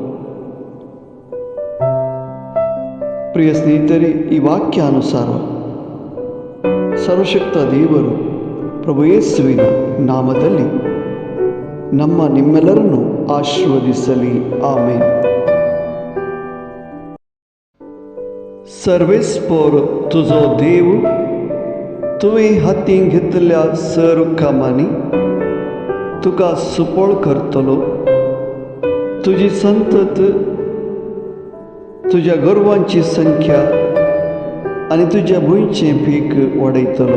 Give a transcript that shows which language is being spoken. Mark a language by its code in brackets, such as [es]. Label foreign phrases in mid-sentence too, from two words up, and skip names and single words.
[kn] ಪ್ರಿಯ ಸ್ನೇಹಿತರೆ, ಈ ವಾಕ್ಯಾನುಸಾರ ಸರ್ವಶಕ್ತ ದೇವರು ಪ್ರಭು ಯೇಸುವಿನ ನಾಮದಲ್ಲಿ ನಿಮ್ಮೆಲ್ಲರನ್ನು ಆಶೀರ್ವದಿಸಲಿ. ಆಮೇನ್. [kok] सर्वेस पर तुझो देव, तुवें हातीन घेतल्या सर्व कामांनी तुका सुपळ करतलो. तुजी संतत तुझ्या गोरवांची संख्या आनी तुझ्या भुंयचें पीक वाडयतलो.